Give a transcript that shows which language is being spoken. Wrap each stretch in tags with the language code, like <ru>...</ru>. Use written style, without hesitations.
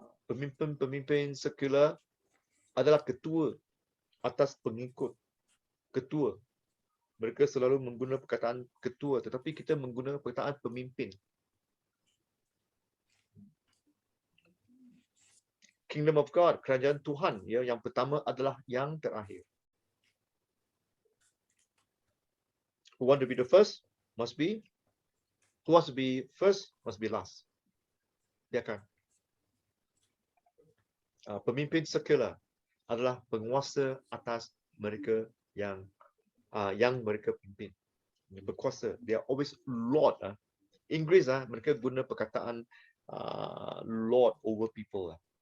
<ms>Pemimpin sekular adalah ketua atas pengikut. Ketua. Mereka selalu menggunakan perkataan ketua, tetapi kita menggunakan perkataan pemimpin.</ms> <en>Kingdom of God,</en> <ms>kerajaan Tuhan, ya, yang pertama adalah yang terakhir.</ms> <en>Who want to be the first must be, who wants to be first must be last.</en> <ms>Dia kan. Pemimpin sekular adalah penguasa atas mereka yang mereka pimpin. Berkuasa.</ms> <en>They are always lord.</en> <ms>Inggeris mereka guna perkataan</ms> <en>lord over people.</en>